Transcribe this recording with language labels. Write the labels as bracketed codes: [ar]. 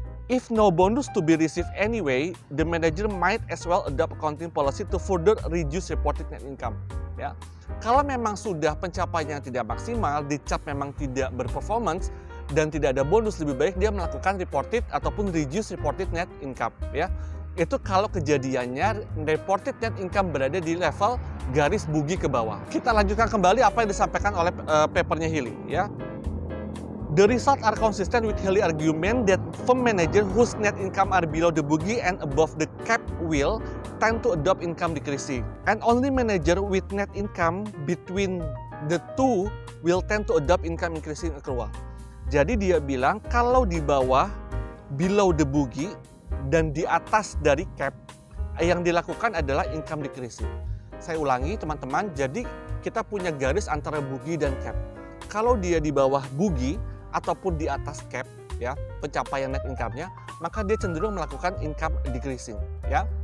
[en] If no bonus to be received anyway, the manager might as well adopt accounting policy to further reduce reported net income. [id] Ya, kalau memang sudah pencapaiannya tidak maksimal, dicap memang tidak berperformance dan tidak ada bonus, lebih baik dia melakukan reported ataupun reduce reported net income. Ya, itu kalau kejadiannya reported net income berada di level garis bugi ke bawah. Kita lanjutkan kembali apa yang disampaikan oleh papernya Healy. Ya. [en] The results are consistent with Healy argument that firm manager whose net income are below the bogey and above the cap will tend to adopt income decreasing, and only manager with net income between the two will tend to adopt income increasing accrual. [id] Jadi dia bilang kalau di bawah [en] below the bogey [id] dan di atas dari cap, yang dilakukan adalah income decreasing. Saya ulangi teman-teman, jadi kita punya garis antara bogey dan cap. Kalau dia di bawah bogey ataupun di atas cap, ya, pencapaian net income-nya, maka dia cenderung melakukan income decreasing, ya.